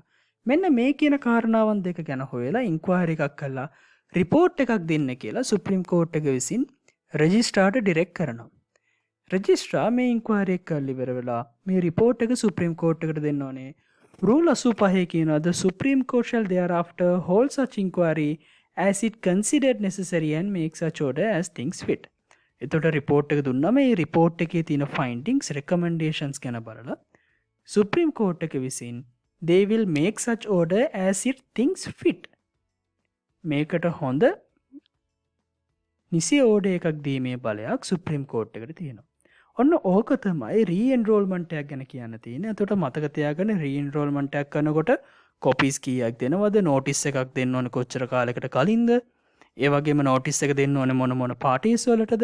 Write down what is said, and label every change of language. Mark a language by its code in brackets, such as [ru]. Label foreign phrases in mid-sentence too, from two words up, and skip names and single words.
[si] මෙන්න මේ කියන කාරණාවන් දෙක ගැන හොයලා ඉන්ක්වයරි එකක් කළා රිපෝට් එකක් දෙන්න කියලා [en] Supreme Court [si] එක විසින් රෙජිස්ට්‍රාර්ට ඩිරෙක්ට් කරනවා. රෙජිස්ට්‍රාර් මේ ඉන්ක්වයරි එක කරලා ඉවර වෙලා මේ රිපෝට් එක [en] Supreme Court [si] එකට දෙන්න ඕනේ. [en] රූල් 85 කියනවා the supreme court shall thereafter hold such inquiry as it considered necessary and make such order as things fit. [si] එතකොට රිපෝට් එක දුන්නා මේ රිපෝට් එකේ තියෙන [en] findings recommendations [si] ගැන බලලා [en] Supreme Court [si] එක විසින් [en] they will make such order as it thinks fit. [si] මේකට හොඳ නිසි ඕඩර් එකක් දීමේ බලයක් [en] Supreme Court [si] එකට තියෙනවා. ඔන්න ඕක තමයි රීඑන්රෝල්මන්ට් එකක් ගැන කියන්න තියෙන්නේ. එතකොට මතක තියාගන්න රීඑන්රෝල්මන්ට් එකක් කරනකොට කොපීස් කීයක් දෙනවද? නෝටිස් එකක් දෙන්න ඕනේ කොච්චර කාලයකට කලින්ද? ඒ වගේම නෝටිස් එක දෙන්න ඕනේ මොන පාර්ටිස් වලටද?